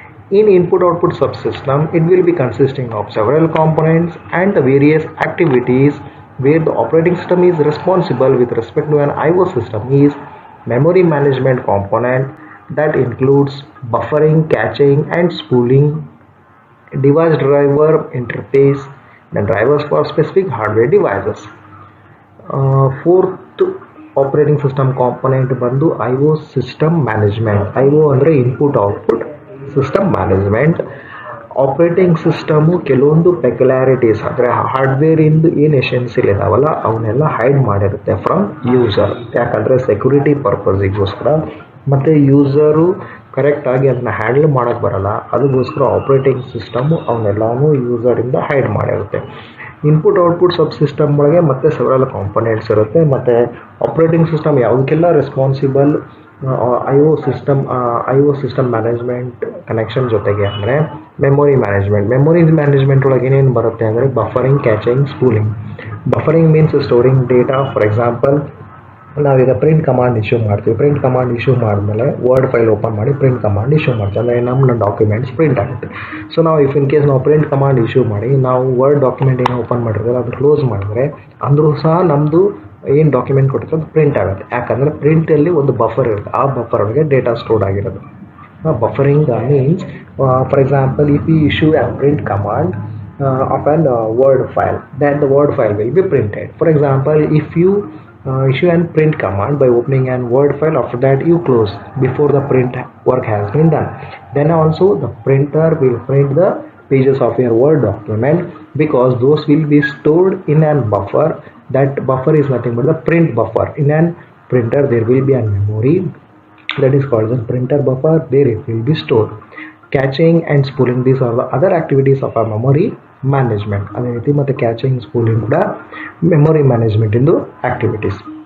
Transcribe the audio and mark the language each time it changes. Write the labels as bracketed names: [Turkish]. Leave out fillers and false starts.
[English] In input-output subsystem, it will be consisting of several components and the various activities where the operating system is responsible with respect to an IO system is memory management component that includes buffering, caching and spooling, device driver interface, and drivers for specific hardware devices. Fourth operating system component ಬಂದು IO system management. IO ಅಂದರೆ input output system management. [Kannada] Operating system ಕೆಲವೊಂದು ಪೆಕ್ಯುಲಾರಿಟೀಸ್ ಅಂದರೆ ಹಾರ್ಡ್ವೇರಿಂದು ಏನು essential ಇದಾವಲ್ಲ ಅವನ್ನೆಲ್ಲ hide ಮಾಡಿರುತ್ತೆ [English] From user. [Kannada] ಯಾಕಂದರೆ security ಪರ್ಪಸಿಗೋಸ್ಕರ ಮತ್ತು user ಕರೆಕ್ಟಾಗಿ ಅದನ್ನ ಹ್ಯಾಂಡಲ್ ಮಾಡೋಕ್ಕೆ ಬರಲ್ಲ, ಅದಕ್ಕೋಸ್ಕರ operating system ಅವನ್ನೆಲ್ಲನೂ ಯೂಸರಿಂದ hide ಮಾಡಿರುತ್ತೆ. Input output ಸಬ್ ಸಿಸ್ಟಮ್ ಒಳಗೆ ಮತ್ತೆ ಸೆವರಲ್ ಕಾಂಪೊನೆಂಟ್ಸ್ ಇರುತ್ತೆ. ಮತ್ತು operating system ಯಾವುದಕ್ಕೆಲ್ಲ responsible I O system management connection ಜೊತೆಗೆ ಅಂದರೆ ಮೆಮೊರಿ ಮ್ಯಾನೇಜ್ಮೆಂಟ್ ಒಳಗೆ ಏನೇನು ಬರುತ್ತೆ ಅಂದರೆ buffering, catching, spooling. [English] Buffering means storing data. For example ನಾವೀಗ print command issue ಮಾಡ್ತೀವಿ. [Kannada] ಪ್ರಿಂಟ್ ಕಮಾಂಡ್ ಇಶ್ಯೂ ಮಾಡಿದ್ಮೇಲೆ ವರ್ಡ್ ಫೈಲ್ ಓಪನ್ ಮಾಡಿ ಪ್ರಿಂಟ್ ಕಮಾಂಡ್ ಇಶ್ಯೂ ಮಾಡ್ತೀವಿ, ಅಂದರೆ ನಮ್ಮ ಡಾಕ್ಯುಮೆಂಟ್ಸ್ ಪ್ರಿಂಟ್ ಆಗುತ್ತೆ. ಸೊ ನಾವು ಇನ್ ಕೇಸ್ ನಾವು ಪ್ರಿಂಟ್ ಕಮಾಂಡ್ ಇಶ್ಯೂ ಮಾಡಿ ನಾವು ವರ್ಡ್ ಡಾಕ್ಯುಮೆಂಟ್ ಏನೋ ಓಪನ್ ಮಾಡಿದ್ರೆ ಅದು ಕ್ಲೋಸ್ ಮಾಡಿದ್ರೆ ಅಂದರೂ ಸಹ ನಮ್ಮದು ಏನು ಡಾಕ್ಯುಮೆಂಟ್ ಕೊಟ್ಟಿರ್ತದೆ ಅದು ಪ್ರಿಂಟ್ ಆಗುತ್ತೆ. ಯಾಕಂದರೆ ಪ್ರಿಂಟಲ್ಲಿ ಒಂದು ಬಫರ್ ಇರುತ್ತೆ, ಆ ಬಫರ್ ಒಳಗೆ ಡೇಟಾ ಸ್ಟೋರ್ ಆಗಿರೋದು. [English] Buffering means for example if you issue a print command of an word file, then the word file will be printed. For example, if you issue an print command by opening an word file, after that you close before the print work has been done, then also the printer will print the pages of your word document because those will be stored in an buffer. That buffer is nothing but the print buffer. In an printer there will be a memory that is called the printer buffer, there it will be stored. Catching and spooling, these are the other activities of a memory management. [Kannada] ಅದೇ ರೀತಿ ಮತ್ತು catching, spooling ಕೂಡ memory management ಇಂದು activities.